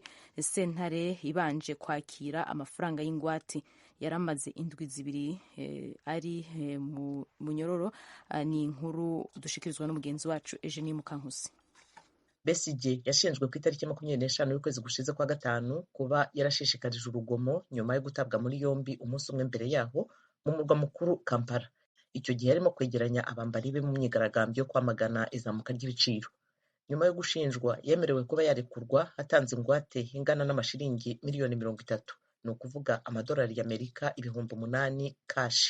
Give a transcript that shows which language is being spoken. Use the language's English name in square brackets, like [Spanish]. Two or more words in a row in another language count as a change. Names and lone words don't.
[Rundi] Sentare ibanje kwakira amafaranga y'ingwate. Yaramaze indwi zibiri ari mu munyororo. Ni inkuru dushikirizwa n'umugenzi wacu Eugenie Mukankusi. [Kinyarwanda] Besigye yashinjwe ku itariki 25 y'ukwezi gushize kwa gatanu kuba yarashishikarije urugomo nyuma yo gutabwa muri yombi umunsi umwe mbere yaho mu murwa mukuru Kampala. Icyo gihe yarimo kwegeranya abambari be mu myigaragambyo yo kwamagana izamuka ry'ibiciro. Nyuma yo gushinjwa yemerewe kuba yarekurwa atanze ingwate ingana n'amashiringi miliyoni 30, ni ukuvuga amadolari y'Amerika 8,000 kashi.